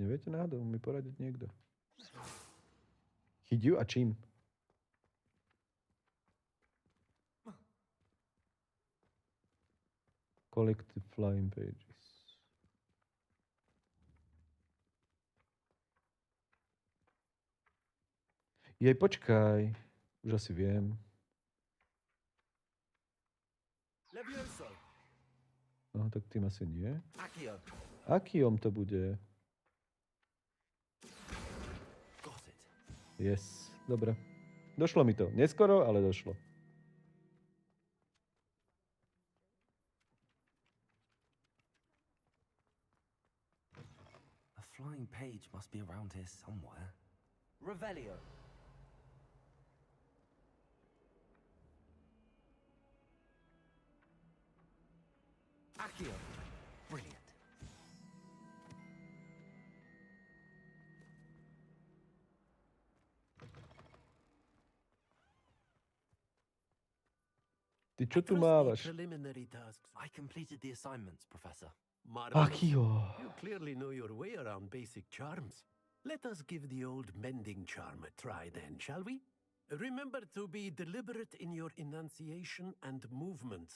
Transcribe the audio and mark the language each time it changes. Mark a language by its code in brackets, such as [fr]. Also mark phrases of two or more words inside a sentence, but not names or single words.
[sk] Neviete náhodou mi poradiť niekto? Chyť ju a čím? [en] Collect the flying pages. [sk] Jej, počkaj. Už asi viem. Levioso. No, tak tým asi nie. Accio. Akiom to bude. [en] Got it. Yes. [sk] Dobre. Došlo mi to. Neskoro, ale došlo. [en] A flying page must be around here somewhere. Revelio. Accio. Brilliant. [sk] Ty čo tu mávaš? [en] Preliminary tasks. I completed the assignments, Professor. Marvelous. Akio. You clearly know your way around basic charms. Let us give the old mending charm a try then, shall we? Remember to be deliberate in your enunciation and movements.